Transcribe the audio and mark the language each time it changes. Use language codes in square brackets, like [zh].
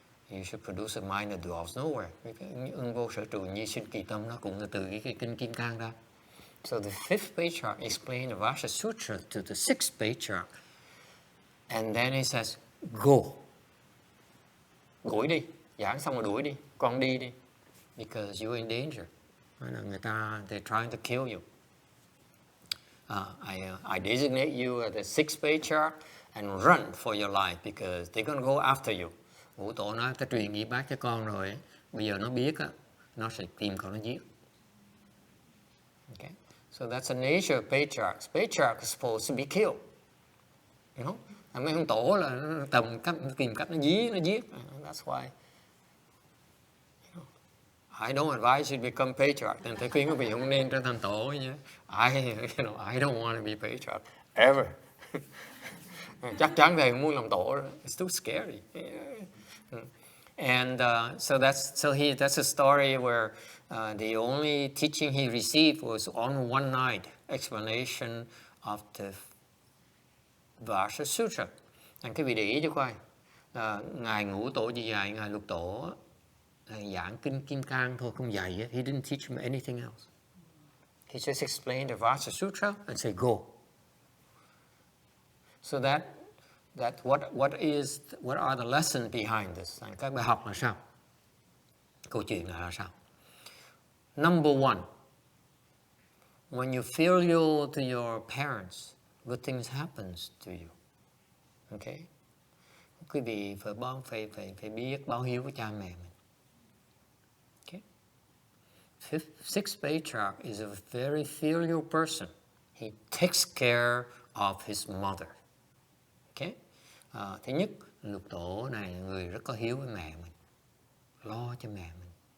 [en] You should produce a mind that dwells nowhere. [vi] Ưng vô sở trụ nhi sinh kỳ tâm, nó cũng là từ cái kinh Kim Cang ra. [en] So the 5th patriarch explained the Vasha Sutra to the 6th patriarch. And then he says, go. [vi] Đuổi đi. Giảng xong rồi đuổi đi. Con đi. [en] Because you're in danger. [vi] Người ta, [en] they're trying to kill you. I designate you as the 6th patriarch and run for your life because they're going to go after you. [vi] Ngũ Tổ nói, ta truyền nghi bác cho con rồi, bây giờ nó biết, nó sẽ tìm con nó giết. [en] Okay? So that's the nature of patriarchs. Patriarchs are supposed to be killed. [vi] Mấy ông tổ là nó tìm cách nó giết. [en] That's why I don't advise you to become patriarch. [vi] Nên thầy khuyên quý vị không nên trở thành tổ nhé. [en] I don't want to be patriarch ever. [vi] Chắc chắn thầy không muốn làm tổ. [en] It's too scary. And that's a story where the only teaching he received was on one night explanation of the Vajra Sutra. [vi] Anh quý vị để ý cho coi, ngài Ngũ Tổ Di Dạy, ngài Lục Tổ giảng kinh Kim Cang thôi, không dạy. [en] He didn't teach him anything else. He just explained the Vajra Sutra and said go. So what are the lessons behind this? [vi] Các bài học là sao? Câu chuyện là sao? [en] Number one, when you filial to your parents, good things happens to you. Okay? [vi] Quý vị phải biết báo hiếu với cha mẹ mình. [en] Okay? Sixth patriarch is a very filial person. He takes care of his mother. Okay? [vi] Thứ nhất, Lục Tổ này là người rất có hiếu với mẹ mình, lo cho mẹ mình.